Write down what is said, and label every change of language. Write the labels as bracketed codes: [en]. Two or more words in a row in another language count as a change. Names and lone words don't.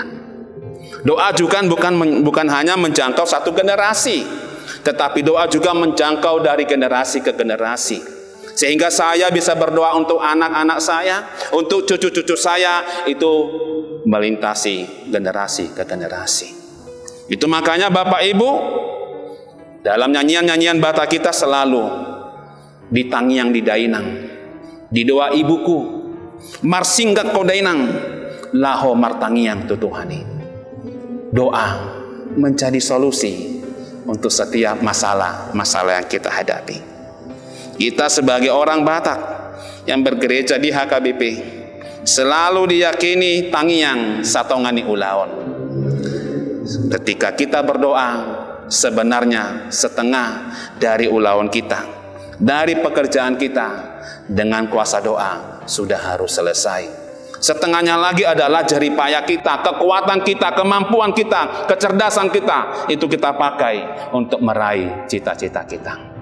[id] Doa juga bukan hanya menjangkau satu generasi, tetapi doa juga menjangkau dari generasi ke generasi. Sehingga saya bisa berdoa untuk anak-anak saya, untuk cucu-cucu saya, itu melintasi generasi ke generasi. Itu makanya Bapak Ibu, dalam nyanyian-nyanyian Batak kita selalu [bbc] di tangiang di dainang, [id] di doa ibuku, [bbc] marsinggat ko dainang, laho martangiang tutuhani. [id] Doa menjadi solusi untuk setiap masalah yang kita hadapi. Kita sebagai orang Batak yang bergereja di HKBP selalu diyakini [bbc] tangiang satongani ulaon. [id] Ketika kita berdoa, sebenarnya setengah dari ulaon kita, dari pekerjaan kita, dengan kuasa doa sudah harus selesai. Setengahnya lagi adalah jeripaya kita, kekuatan kita, kemampuan kita, kecerdasan kita, itu kita pakai untuk meraih cita-cita kita.